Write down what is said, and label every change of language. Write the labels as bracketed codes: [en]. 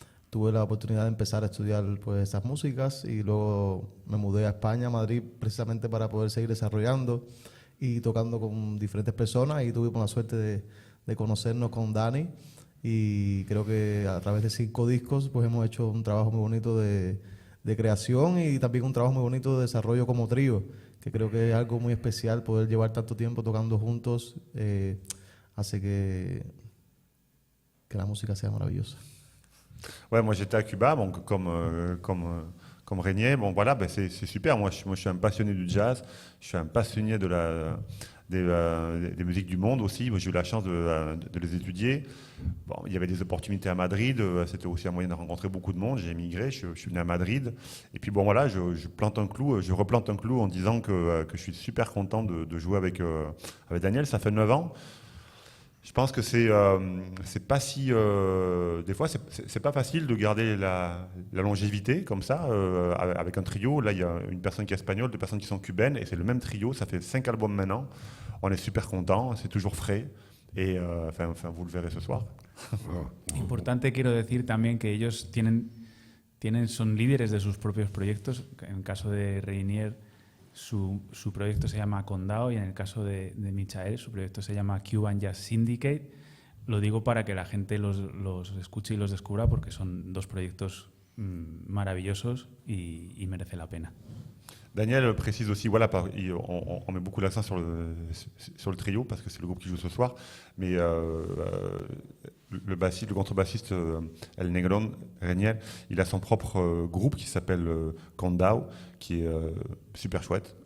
[es] tuve la oportunidad de empezar a estudiar, pues, esas músicas, y luego me mudé a España, a Madrid, precisamente para poder seguir desarrollando y tocando con diferentes personas, y tuvimos la suerte de conocernos con Dani, y creo que a través de 5 discos pues hemos hecho un trabajo muy bonito de creación y también un trabajo muy bonito de desarrollo como trío, que creo que es algo muy especial poder llevar tanto tiempo tocando juntos, hace que la música sea maravillosa. [fr] Ouais, moi j'étais à Cuba, bon, comme Reinier, bon voilà, ben c'est super. Moi je suis un passionné du jazz, je suis un passionné des musiques du monde aussi. J'ai eu la chance de les étudier. Bon, il y avait des opportunités à Madrid, c'était aussi un moyen de rencontrer beaucoup de monde. J'ai émigré, je suis venu à Madrid. Et puis bon voilà, je replante un clou en disant que je suis super content de jouer avec Daniel. Ça fait 9 ans. Je pense que c'est pas si... des fois, c'est pas facile de garder la longévité comme ça, avec un trio. Là, il y a une personne qui est espagnole, 2 personnes qui sont cubaines, et c'est le même trio. Ça fait 5 albums maintenant. On est super contents, c'est toujours frais. Et enfin, vous le verrez ce soir. [es] Importante, quiero decir también que ellos son líderes de sus propios proyectos. En el caso de Reinier, su proyecto se llama Condado, y en el caso de Michael, su proyecto se llama Cuban Jazz Syndicate. Lo digo para que la gente los escuche y los descubra, porque son 2 proyectos maravillosos y merece la pena. [fr] Daniel précise aussi, voilà, on met beaucoup l'accent sur le trio parce que c'est le groupe qui joue ce soir, mais le contrebassiste El Negron, Reinier, il a son propre groupe qui s'appelle Condao, qui est super chouette.